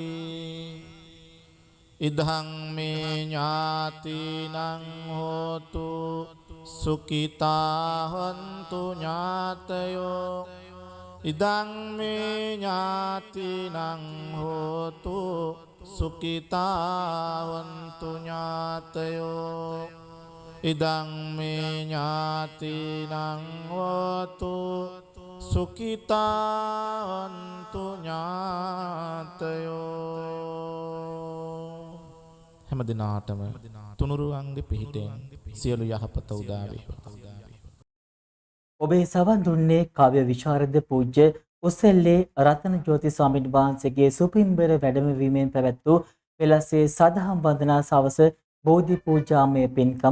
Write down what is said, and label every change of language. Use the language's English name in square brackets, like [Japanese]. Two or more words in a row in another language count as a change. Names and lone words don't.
[Pali] ඉදං මේ ඥාතිනං හෝතු සුඛිතා හොන්තු ඥාතයෝ ඉදං මේ ඥාතිනං හෝතු සුඛිතා හොන්තු ඥාතයෝ ඉදං මේ ඥාතිනං හෝතු සුඛිතා හොන්තු [Sinhala] ඥාතයෝ හැම දිනාටම තුනුරුවන්ගේ පිහිටෙන් සියලු යහපත උදා වේවා. ඔබේ සවන් දුන්නේ කාව්‍ය විශාරද පූජ්‍ය උසෙල්ලේ රතන ජෝති ස්වාමීන් වහන්සේගේ සුපින්බර වැඩමවීමෙන් පැවැත් වූ වෙලස්සේ සදහම් වන්දනා සවස බෝධි පූජාමය පින්කම.